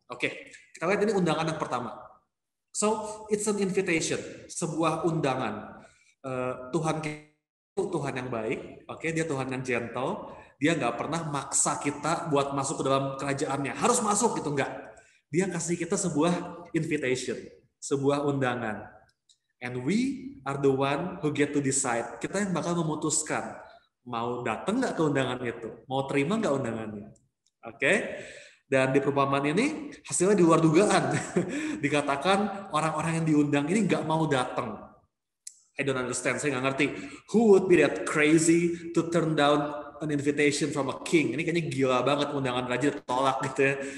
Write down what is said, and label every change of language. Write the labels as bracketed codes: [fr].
[id] Oke, kita lihat ini undangan yang pertama. [en] So, it's an invitation, [id] sebuah undangan. Tuhan itu Tuhan yang baik, oke, dia Tuhan yang gentle, dia nggak pernah maksa kita buat masuk ke dalam kerajaannya, harus masuk gitu, nggak. Dia kasih kita sebuah invitation, sebuah undangan. [en] And we are the one who get to decide. [id] Kita yang bakal memutuskan mau datang nggak ke undangan itu, mau terima nggak undangannya. Oke? Dan di perumpamaan ini hasilnya di luar dugaan. Dikatakan orang-orang yang diundang ini nggak mau datang. [en] I don't understand, [id] saya nggak ngerti. [en] Who would be that crazy to turn down an invitation from a king? [id] Ini kayaknya gila banget, undangan raja ditolak gitu ya.